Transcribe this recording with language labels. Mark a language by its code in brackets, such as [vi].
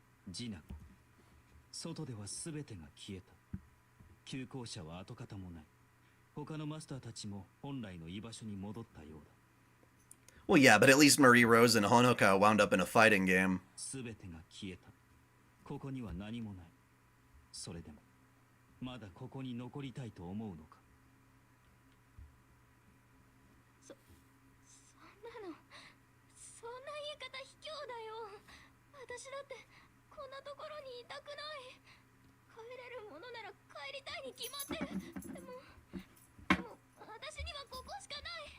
[ja] Jinako, 外では全てが消えた。旧校舎は跡形もない。他のマスターたちも本来の居場所に戻ったようだ。 [en] Well, yeah, but at least Marie Rose and Honoka wound up in a fighting game. [ja] 全てが消えた。ここには何もない。それでもまだここに残りたいと思うのか。そんなの、そんな言い方卑怯だよ。私だってこんなところにいたくない。帰れるものなら帰りたいに決まってる。でも私にはここしかな